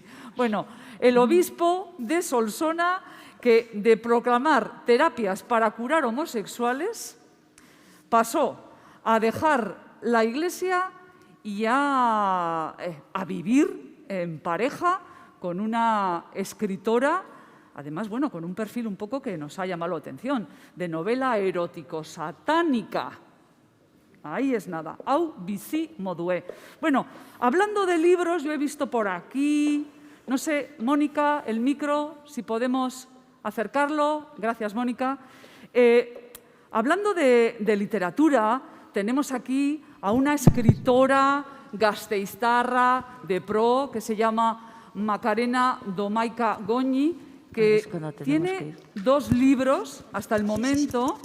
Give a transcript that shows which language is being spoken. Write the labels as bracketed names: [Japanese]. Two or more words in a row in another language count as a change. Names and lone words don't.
[Spanish] Bueno, el obispo de Solsona, que de proclamar terapias para curar homosexuales, pasó a dejar la Iglesia y a vivir en pareja con una escritora, además, bueno, con un perfil un poco que nos ha llamado la atención, de novela erótico-satánica. Ahí es nada, [Basque] au bizi modue. [Spanish] Bueno, hablando de libros, yo he visto por aquí, no sé, Mónica, el micro, si podemos acercarlo. Gracias, Mónica. Hablando de literatura, tenemos aquí a una escritora gasteiztarra de pro que se llama Macarena Domaica Goñi, que tiene 2 libros hasta el momento.